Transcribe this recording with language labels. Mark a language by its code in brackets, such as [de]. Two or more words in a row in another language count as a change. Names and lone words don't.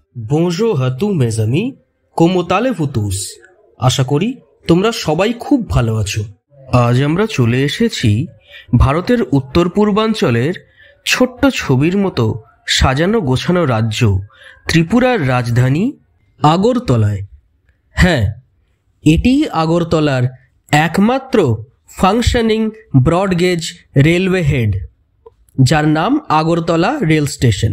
[fr] Bonjour à tous mes amis, comment allez-vous tous? [bn] আশা করি তোমরা সবাই খুব ভালো আছো। আজ আমরা চলে এসেছি ভারতের উত্তর পূর্বাঞ্চলের ছোট্ট ছবির মতো সাজানো গোছানো রাজ্য ত্রিপুরার রাজধানী আগরতলায়। হ্যাঁ, এটি আগরতলার একমাত্র [en] functioning broad gauge railway head, [bn] যার নাম আগরতলা রেল স্টেশন।